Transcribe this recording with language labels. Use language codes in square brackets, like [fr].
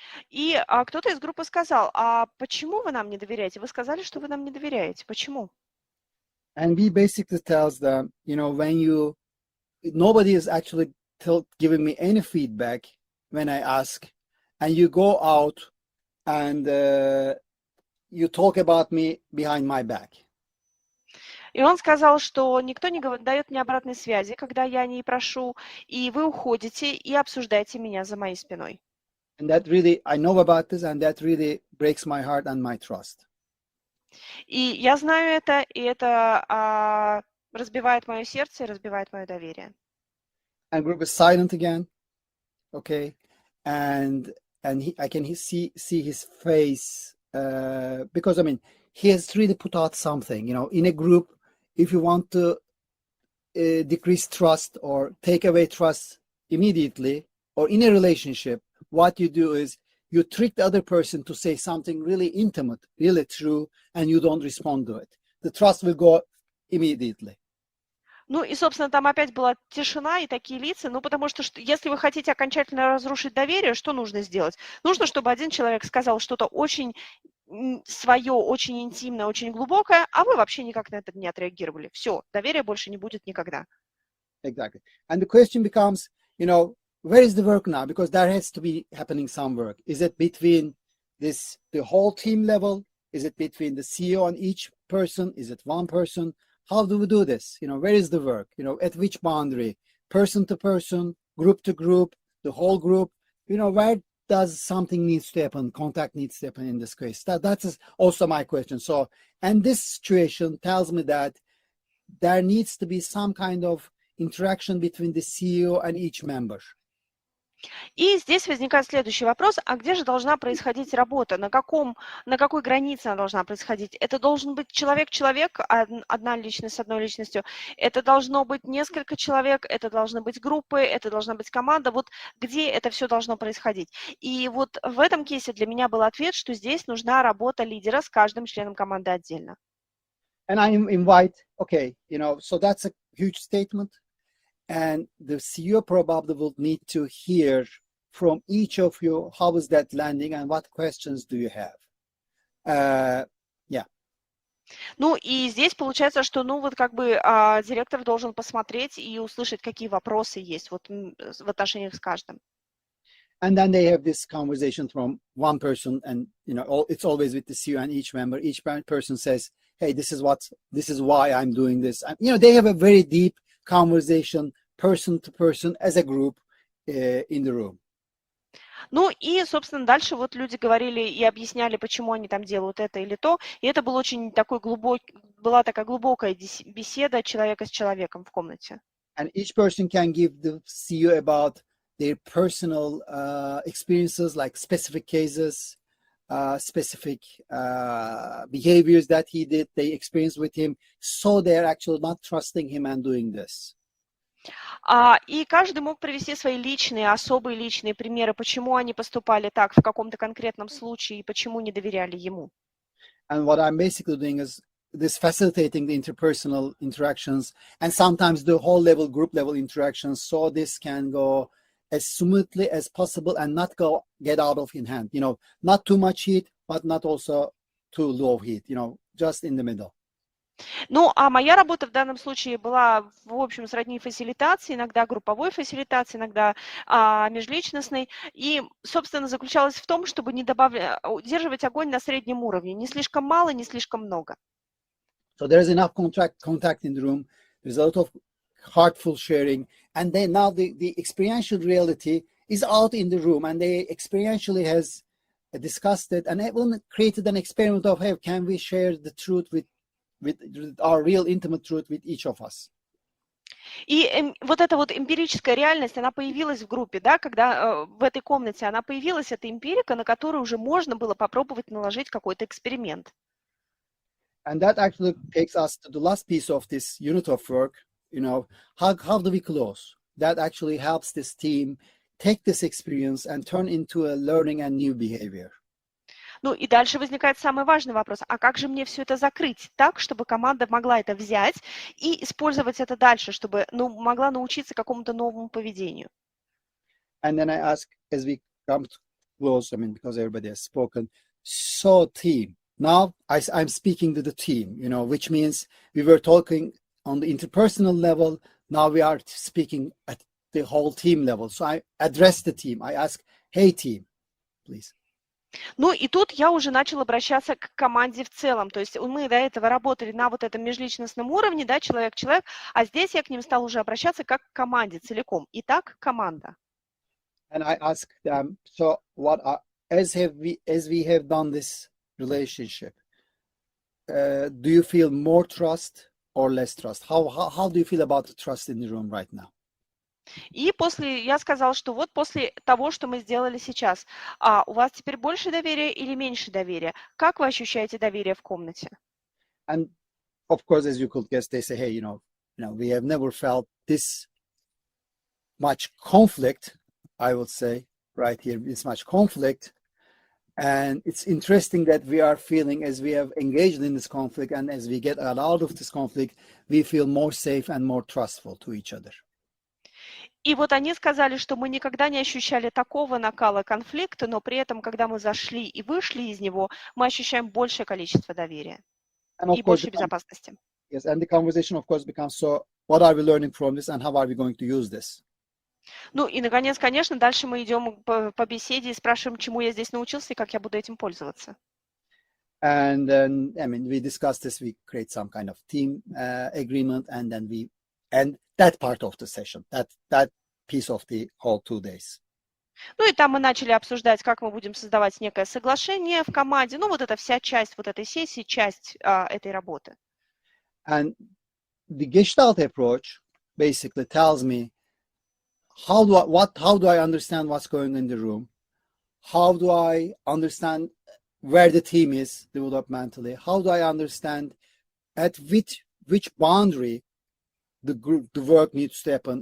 [ru] И кто-то из группы сказал, а почему вы нам не доверяете? Вы сказали, что вы нам не доверяете. Почему? [en] And we basically tells them, when nobody is actually giving me any feedback when I ask, and you go out and you talk about me behind my back. [ru] И он сказал, что никто не дает мне обратной связи, когда я не прошу, и вы уходите и обсуждаете меня за моей спиной. [en] And that really, I know about this, and that really breaks my heart and my trust. [ru] И я знаю это, и это разбивает мое сердце и разбивает мое доверие. [en] And group is silent again, okay, and I can see his face because he has really put out something. In a group, if you want to decrease trust or take away trust immediately, or in a relationship, what you do is you trick the other person to say something really intimate, really true, and you don't respond to it. The trust will go immediately. [ru] Ну и, собственно, там опять была тишина и такие лица, потому что если вы хотите окончательно разрушить доверие, что нужно сделать? Нужно, чтобы один человек сказал что-то очень свое, очень интимное, очень глубокое, а вы вообще никак на это не отреагировали. Все, доверия больше не будет никогда. [en] Exactly. And the question becomes, where is the work now? Because there has to be happening some work. Is it between the whole team level? Is it between the CEO and each person? Is it one person? How do we do this? Where is the work? At which boundary? Person to person, group to group, the whole group? Where does something needs to happen? Contact needs to happen in this case. That's also my question. So, and this situation tells me that there needs to be some kind of interaction between the CEO and each member. [ru] И здесь возникает следующий вопрос, а где же должна происходить работа, на какой границе она должна происходить? Это должен быть человек-человек, одна личность с одной личностью, это должно быть несколько человек, это должны быть группы, это должна быть команда, вот где это все должно происходить? И вот в этом кейсе для меня был ответ, что здесь нужна работа лидера с каждым членом команды отдельно. [en] And I invite, so that's a huge statement. And the CEO probably will need to hear from each of you, how is that landing and what questions do you have? Yeah. [ru] Ну и здесь получается, что директор должен посмотреть и услышать, какие вопросы есть в отношениях с каждым. [en] And then they have this conversation from one person, and it's always with the CEO and each member. Each person says, "Hey, this is why I'm doing this." And, they have a very deep conversation, person to person, as a group in the room. [ru] Ну и, собственно, дальше люди говорили и объясняли, почему они там делают это или то. И это была такая глубокая беседа человека с человеком в комнате. [en] And each person can give the CEO about their personal experiences, like specific cases, specific behaviors that he did, they experienced with him, so they're actually not trusting him and doing this. [ru] И каждый мог привести свои особые личные примеры, почему они поступали так в каком-то конкретном случае и почему не доверяли ему. [en] And what I'm basically doing is this facilitating the interpersonal interactions and sometimes the whole group level interactions, so this can go as smoothly as possible and not get out of hand. Not too much heat, but not also too low heat. Just in the middle. [ru] Ну, а моя работа в данном случае была, в общем, сродни фасилитации, иногда групповой фасилитации, иногда межличностной. И, собственно, заключалась в том, чтобы удерживать огонь на среднем уровне. Не слишком мало, не слишком много. [en] So there's enough contact in the room. There's a lot of heartful sharing. And then now the experiential reality is out in the room. And they experientially has discussed it. And everyone created an experiment of, hey, can we share the truth with our real intimate truth with each of us. [ru] И вот эта эмпирическая реальность, она появилась в группе, да, когда в этой комнате она появилась, эта эмпирика, на которую уже можно было попробовать наложить какой-то эксперимент. [en] And that actually takes us to the last piece of this unit of work. How do we close? That actually helps this team take this experience and turn into a learning and new behavior. [ru] Ну и дальше возникает самый важный вопрос. А как же мне все это закрыть так, чтобы команда могла это взять и использовать это дальше, чтобы могла научиться какому-то новому поведению? [en] And then I ask, as we come to close, because everybody has spoken, so team. Now I'm speaking to the team, which means we were talking on the interpersonal level. Now we are speaking at the whole team level. So I address the team. I ask, hey, team, please. [ru] Ну и тут я уже начала обращаться к команде в целом. То есть мы до этого работали на вот этом межличностном уровне, да, человек-человек, а здесь я к ним стала уже обращаться как к команде целиком. Итак, команда. [en] And I ask them, so as we have done this relationship, do you feel more trust or less trust? How do you feel about the trust in the room right now? [ru] И я сказала, что вот после того, что мы сделали сейчас, у вас теперь больше доверия или меньше доверия? Как вы ощущаете доверие в комнате? [en] And of course, as you could guess, they say, hey, we have never felt this much conflict, I would say, right here, this much conflict. And it's interesting that we are feeling, as we have engaged in this conflict and as we get out of this conflict, we feel more safe and more trustful to each other. [ru] И вот они сказали, что мы никогда не ощущали такого накала конфликта, но при этом, когда мы зашли и вышли из него, мы ощущаем большее количество доверия и больше безопасности. [en] Yes, and the conversation, of course, becomes, so what are we learning from this and how are we going to use this? [ru] Ну и, наконец, конечно, дальше мы идем по беседе и спрашиваем, чему я здесь научился и как я буду этим пользоваться. [en] And then, we discuss this, we create some kind of team agreement, and then we end that part of the session, that piece of the whole 2 days. [ru] Ну и там мы начали обсуждать, как мы будем создавать некое соглашение в команде. Ну вот это вся часть вот этой сессии, часть этой работы. [en] And the Gestalt approach basically tells me how do I understand what's going on in the room? How do I understand where the team is developmentally? How do I understand at which boundary the work needs to happen?